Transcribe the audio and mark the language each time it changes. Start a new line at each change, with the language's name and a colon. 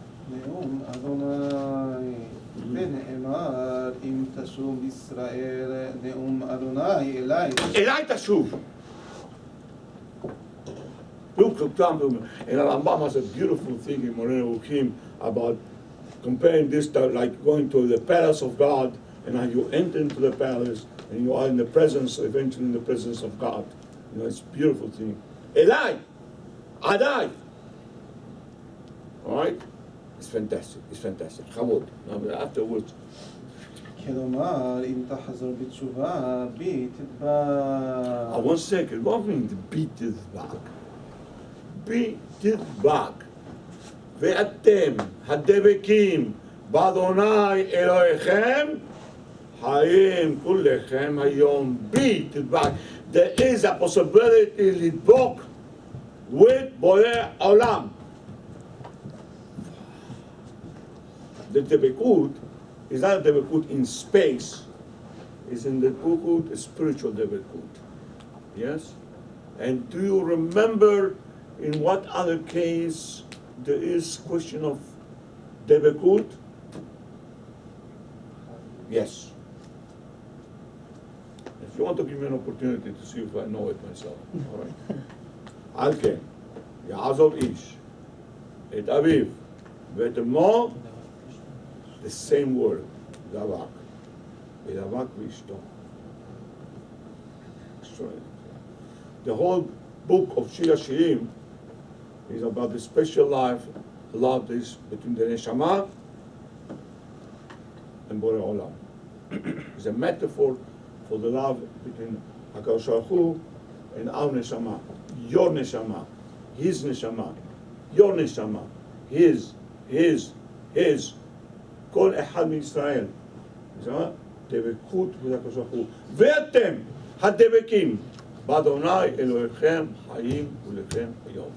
Hebrew: נאום אדוני ונאמר אם תשוב ישראל נאום אדוני אליי אליי תשוב.
English: Look, and Rambam has a beautiful thing in Moreno Hukim about comparing this to like going to the palace of God, and how you enter into the palace and you are in the presence, eventually in the presence of God. You know, it's a beautiful thing. Elai, Adai. All right? It's fantastic. It's fantastic. Chamud. Now, afterwards.
Hebrew: כלומר אם תחזור בתשובה בי תדבק
English: 1 second. What means be tizbak? Be tizbak.
Hebrew: ואתם הדבקים באדוני אלוהיכם חיים כולכם היום בי תדבק.
English: There is a possibility לדבוק with בורא עולם. The debekut is not a debekut in space. It's in the debekut, a spiritual debekut. Yes? And do you remember in what other case there is question of debekut? Yes. If you want to give me an opportunity to see if I know it myself. All right.
Hebrew: על כן, יעזוב איש את אביו ואת אמו,
English: the same word,
Hebrew: דבק. ודבק ואשתו.
English: The whole book of Shir Hashirim is about the special life, love is between the Neshama and Borei Olam. It's a metaphor for the love between HaKadosh Baruch Hu and our Neshama. Your Neshama, his Neshama, your Neshama, his,
Hebrew: כל אחד מישראל. דבקות בקדוש ברוך הוא. ואתם הדבקים באדוני אלוהיכם חיים ולכם היום.